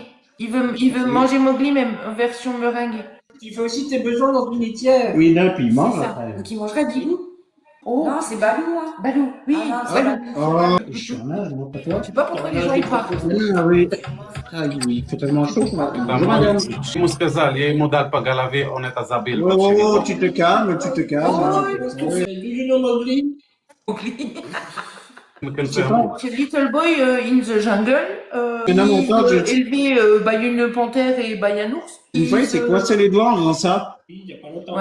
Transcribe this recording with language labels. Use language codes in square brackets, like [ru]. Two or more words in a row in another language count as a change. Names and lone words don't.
[fr] Il veut manger Mowgli, même en version meringuée. Tu fais aussi tes besoins dans une litière. Oui, là, puis il mange C'est ça. après. Donc il mangerait Bilou. Oh, non, c'est Balou, hein. Balou, oui. Ah, non, c'est Balou. Oh, je suis en âge, moi, pas toi. Je sais pas pourquoi les gens y partent. Ah oui. Ah oui, il fait tellement chaud. Bonjour, madame. [ru] Como сказали, я ему дал по голове, он это забыл. [fr] Oh, tu te calmes, tu te calmes. Mowgli. [en] C'est Little Boy in the Jungle. [fr] Élevé by une panthère et by un ours. Une fois, il s'est coincé les doigts en faisant ça. Il y a pas longtemps.